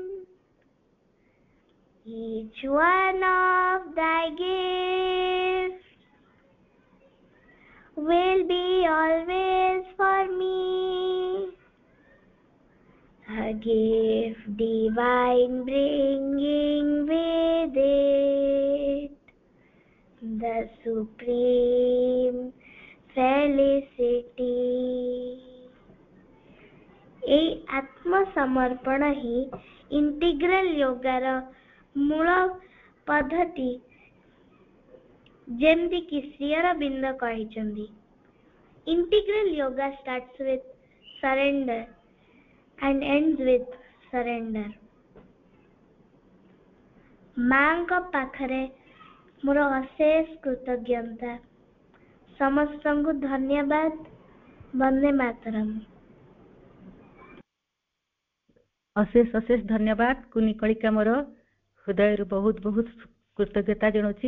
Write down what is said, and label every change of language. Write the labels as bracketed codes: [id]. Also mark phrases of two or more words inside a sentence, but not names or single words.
[en] Each one of thy gifts will be always for me, a gift divine bringing with it the supreme felicity. [or] এই ଆତ୍ମସମର୍ପଣ ହିଁ ଇଣ୍ଟିଗ୍ରାଲ ଯୋଗାର ମୂଳ ପଦ୍ଧତି, ଯେମିତିକି ଶ୍ରୀ ଅରବିନ୍ଦ କହିଛନ୍ତି। [en] ଇଣ୍ଟିଗ୍ରାଲ yoga starts with surrender and ends with surrender. [or] ମାଙ୍କ ପାଖରେ ମୋର ଅଶେଷ କୃତଜ୍ଞତା। ସମସ୍ତଙ୍କୁ ଧନ୍ୟବାଦ। [sa] ବନ୍ଦେ ମାତରମ୍। [or] ଅଶେଷ ଅଶେଷ ଧନ୍ୟବାଦ କୁନି କଳିକା ମୋର ହୃଦୟରୁ ବହୁତ ବହୁତ କୃତଜ୍ଞତା ଜଣାଉଛି।